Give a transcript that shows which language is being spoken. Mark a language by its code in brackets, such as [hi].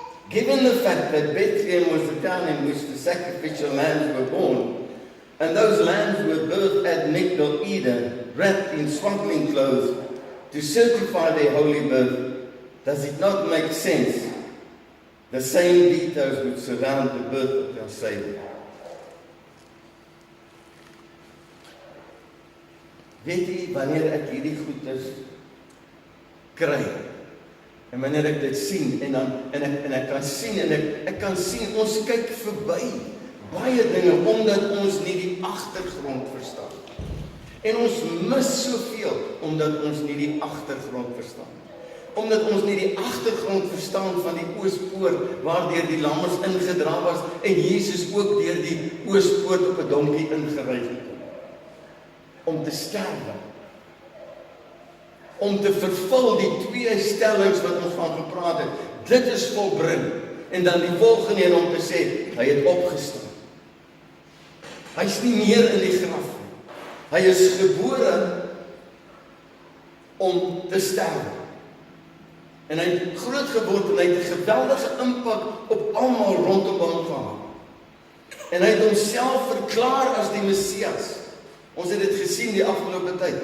[en] Given the fact that Bethlehem was the town in which the sacrificial lambs were born, and those lambs were birthed at Migdal Eder, wrapped in swaddling clothes, to certify their holy birth, does it not make sense? The same details would surround the birth of our Savior. [af] Weet jy, wanneer ek hierdie goeders kry, en wanneer ek dit sien, en ek kan sien, ek kan sien, ons kyk verby baie dinge, omdat ons nie die agtergrond verstaan. En ons mis soveel, omdat ons nie die agtergrond verstaan. Omdat ons nie die agtergrond verstaan van die oospoort, waardeur die lammers ingedra was, en Jesus ook deur die oospoort op 'n donkie ingery het. Om te sterwe. Om te vervul die twee stellings wat ons van gepraat het. Dit is volbring. En dan die volgende een om te sê, hy het opgestaan. Hy is nie meer in die graf nie. Hy is gebore om te sterwe. En hy het groot geword en hy het 'n geweldige impak op almal rondom hom gehad. En hy het homself verklaar as die Messias. Ons het dit gesien die afgelope tyd.